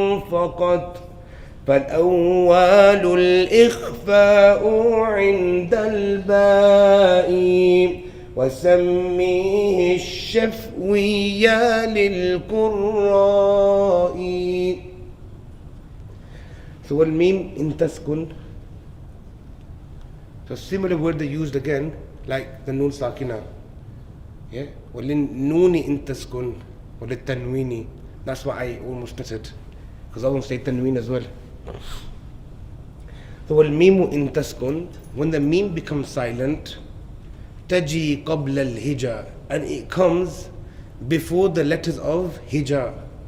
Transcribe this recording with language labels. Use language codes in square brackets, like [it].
[ar] فقط فالأول الإخفاء عند الباء وسميه الشفوية للقراء. [en] So [ar] والميم إن تسكن, [en] so similar word they used again like the nun sakina. [ar] Yeah, وَلِلنُّونِ إِن تَسْكُنْ وَلِلتَّنْوِينِ. [en] That's why I almost missed it, because I won't say tanween as well. So [ar] وَالْمِيمُ إِن تَسْكُنْ, [en] when the meme becomes silent, [ar] تَجِي قَبْلَ الْهِجَى, [en] and it comes before the letters of hija.